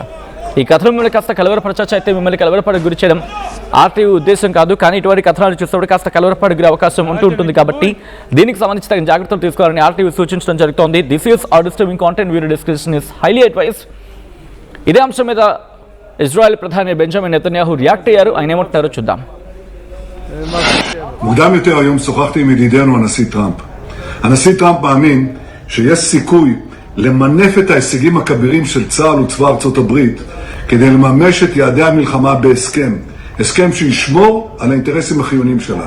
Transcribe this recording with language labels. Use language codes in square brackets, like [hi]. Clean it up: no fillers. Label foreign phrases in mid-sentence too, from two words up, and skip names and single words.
[te] ఈ కథనం మిమ్మల్ని కాస్త కలవరపరచచ్చు, అయితే మిమ్మల్ని కలవరపడే గురి చేయడం ఆర్టీవీ ఉద్దేశం కాదు, కానీ ఇటువంటి కథనాలు చూసినప్పుడు కాస్త కలవరపడే గురి అవకాశం ఉంటుంది కాబట్టి దీనికి సంబంధించి తగిన జాగ్రత్తలు తీసుకోవాలని ఆర్టీవీ సూచించడం జరుగుతోంది. [en] this is ar disturbing content, video description is highly advised. [te] ఇదే అంశం మీద ఇజ్రాయెల్ ప్రధాని బెంజమిన్ నెతన్యాహు రియాక్ట్ అయ్యారు. ఆయన ఏమంటారో చూద్దాం. [he] מוקדם יותר היום שוחחתי עם ידידנו הנשיא טראמפ. הנשיא טראמפ מאמין שיש סיכוי למנף את ההישגים הכבירים של צה"ל וצבא ארצות הברית כדי לממש את יעדי המלחמה בהסכם, הסכם שישמור על האינטרסים החיוניים שלנו.